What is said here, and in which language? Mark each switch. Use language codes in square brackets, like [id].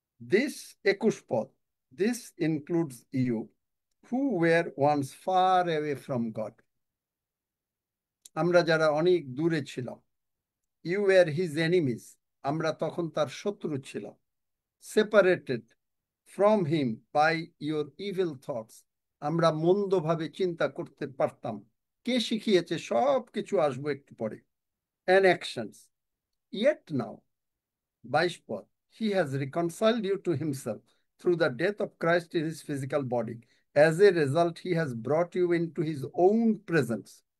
[en] This 21 পদ, this includes you who were once far away from God. [bn] আমরা যারা অনেক দূরে ছিলাম, [en] you were his enemies, [bn] আমরা তখন তার শত্রু ছিলাম, [en] separated from him by your evil thoughts, [bn] আমরা মন্দভাবে চিন্তা করতে পারতাম। কে শিখিয়েছে? সব কিছু আসবো একটু পরে। [en] and actions, yet now 22 পদ, he has reconciled you to himself through the death of Christ in his physical body. As a result, he has brought you into his own presence.